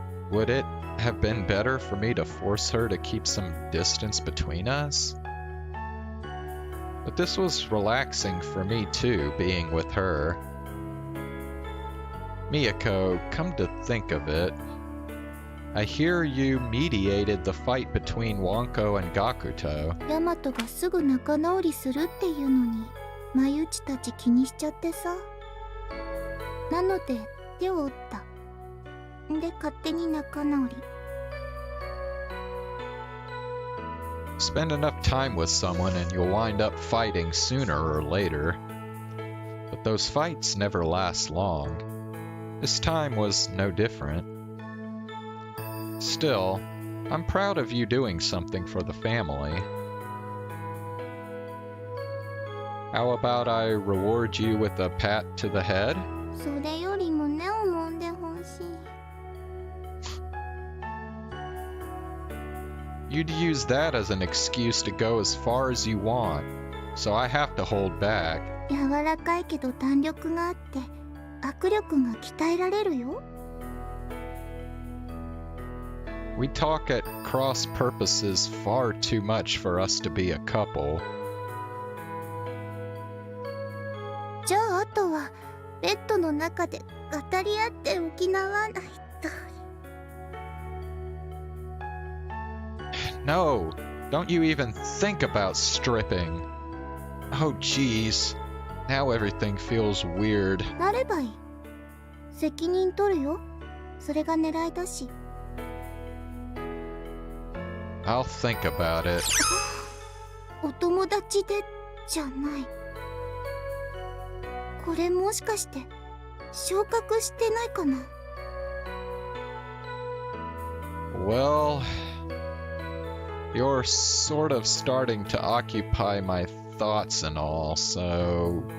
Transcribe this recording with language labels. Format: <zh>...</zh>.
<en>Would it have been better for me to force her to keep some distance between us? But this was relaxing for me too, being with her. Miyako, come to think of it, I hear you mediated the fight between Wanko and Gakuto.</en> <ja>ヤマトがすぐ仲直りするっていうのに、眉内たち気にしちゃってさ。なので手を打った。で勝手に仲直り。</ja> <en>Spend enough time with someone and you'll wind up fighting sooner or later. But those fights never last long. This time was no different. Still, I'm proud of you doing something for the family. How about I reward you with a pat to the head?</en> <ja>それより胸を揉んでほしい。</ja> <en>You'd use that as an excuse to go as far as you want, so I have to hold back.</en> <ja>柔らかいけど弾力があって握力が鍛えられるよ。</ja> <en>We talk at cross purposes far too much for us to be a couple.</en> <ja>じゃああとはベッドの中で語り合って補わないと。</ja> <en>No, don't you even think about stripping. Oh geez, now everything feels weird.</en> <ja>なればいい。責任取るよ。それが狙いだし。</ja> <en>I'll think about it.</en> <ja>お友達でじゃない。これもしかして昇格してないかな。</ja> <en>Well, you're sort of starting to occupy my thoughts and all, so...</en>